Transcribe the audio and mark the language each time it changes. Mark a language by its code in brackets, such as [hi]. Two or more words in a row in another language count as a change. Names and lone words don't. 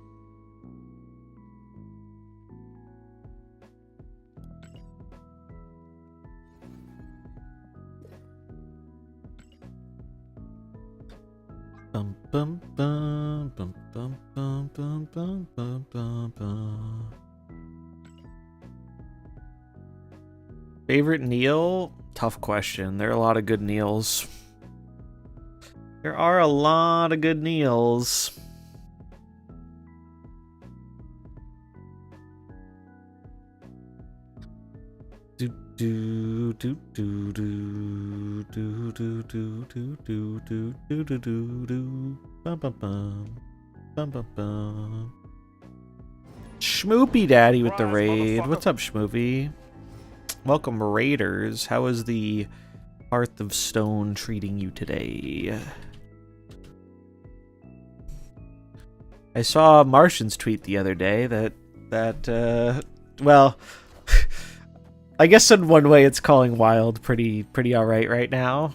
[en] Bum bum bum bum bum bum bum bum bum bum bum. Favorite Neil? Tough question. There are a lot of good Neils. There are a lot of good Neils. Do do do do do do do do do do do do do do bum bum bum bum bum bum. Schmoopy Daddy with the raid. What's up, Schmoopy? Welcome, Raiders. How is the Hearth of Stone treating you today? I saw Martian's tweet the other day that well, I guess in one way it's calling Wild pretty alright right now.